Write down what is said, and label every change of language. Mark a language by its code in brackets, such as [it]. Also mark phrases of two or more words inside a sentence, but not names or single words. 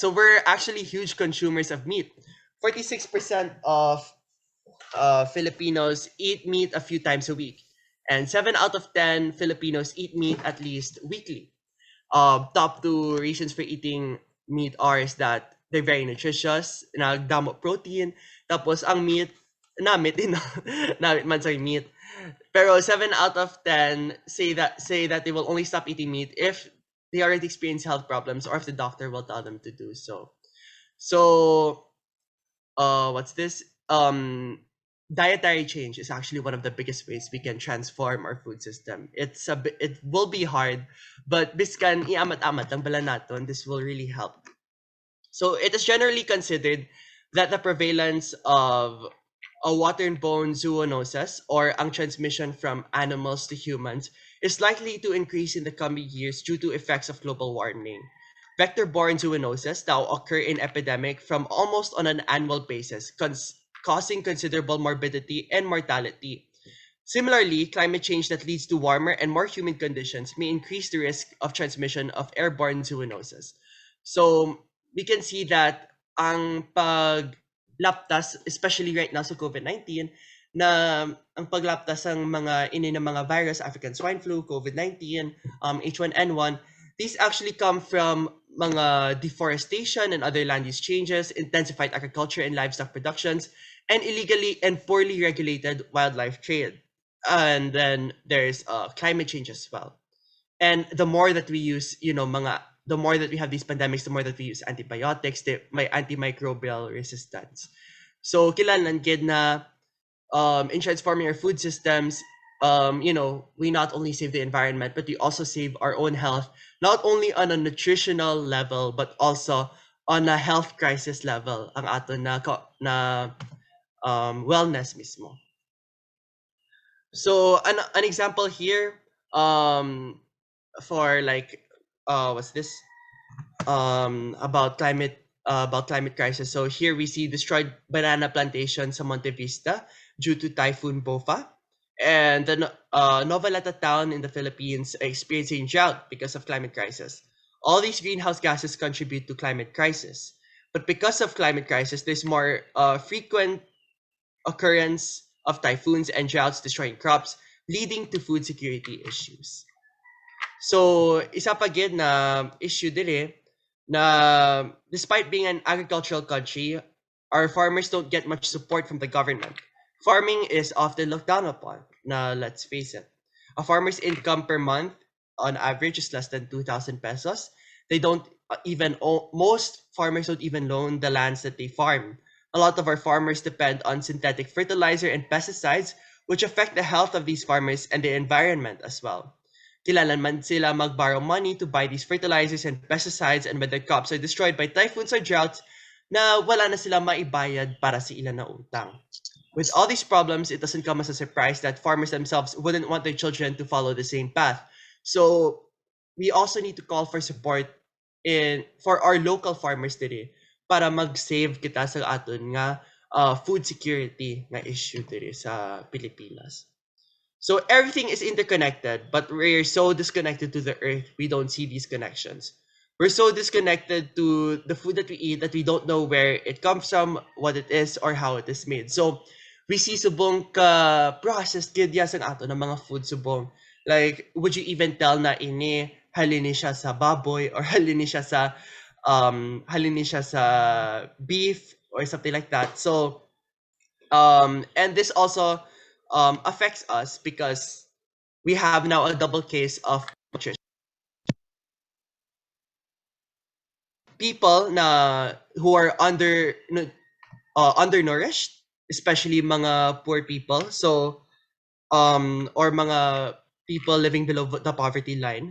[en] So we're actually huge consumers of meat. 46% of Filipinos eat meat a few times a week, and 7 out of 10 Filipinos eat meat at least weekly. Top 2 reasons for eating meat are is that they're very nutritious, [hil] nagdamo protein, tapos ang meat, namit man sa meat. [en] Pero 7 out of 10 say that they will only stop eating meat if they already experience health problems or if the doctor will tell them to do so. So, what's this? Dietary change is actually one of the biggest ways we can transform our food system. It will be hard, but [hil] biskan iamat-amat ang bala naton, [en] this will really help. So it is generally considered that the prevalence of a waterborne zoonosis, or ang transmission from animals to humans, is likely to increase in the coming years due to effects of global warming. Vector-borne zoonosis now occur in epidemic from almost on an annual basis, causing considerable morbidity and mortality. Similarly, climate change that leads to warmer and more humid conditions may increase the risk of transmission of airborne zoonosis. So we can see that [hil] ang paglaptas, [en] especially right now sa COVID-19, [hil] na ang paglaptas ng mga virus, [en] African swine flu, COVID-19, H1N1, these actually come from mga deforestation and other land use changes, intensified agriculture and livestock productions, and illegally and poorly regulated wildlife trade. And then there's climate change as well. And the more that we use, the more that we have these pandemics, the more that we use antibiotics, may antimicrobial resistance. So [hil] kailangan gid na [en] in transforming our food systems, we not only save the environment, but we also save our own health, not only on a nutritional level, but also on a health crisis level, [hil] ang ato na wellness mismo. [en] So an example here, for like, what's this? About climate crisis. So here we see destroyed banana plantation sa Monte Vista due to Typhoon Bofa, and the Novaleta town in the Philippines experiencing drought because of climate crisis. All these greenhouse gases contribute to climate crisis, but because of climate crisis, there's more frequent occurrence of typhoons and droughts destroying crops, leading to food security issues. So, [hil] isa pa gid na issue dili na [en] despite being an agricultural country, our farmers don't get much support from the government. Farming is often looked down upon. Na let's face it. A farmer's income per month on average is less than 2,000 pesos. They don't most farmers don't even own the lands that they farm. A lot of our farmers depend on synthetic fertilizer and pesticides, which affect the health of these farmers and the environment as well. [hil] Kailangan man sila mag-borrow [en] money to buy these fertilizers and pesticides, and when their crops are destroyed by typhoons or droughts, [hil] na wala na sila maibayad para sa ilan na utang. [en] With all these problems, it doesn't come as a surprise that farmers themselves wouldn't want their children to follow the same path. So we also need to call for support for our local farmers today [hil] para mag-save kita sa aton nga food security nga issue diri sa Pilipinas. [en] So everything is interconnected, but we're so disconnected to the earth, we don't see these connections. We're so disconnected to the food that we eat that we don't know where it comes from, what it is, or how it is made. So we see [hil] subong ka processed gid ya sang ato ng mga food subong. [en] Like, would you even tell [hil] na ini halini siya sa baboy or halini siya sa beef [en] or something like that. So and this also affects us because we have now a double case of nutrition. People who are undernourished, especially mga poor people, so or mga people living below the poverty line.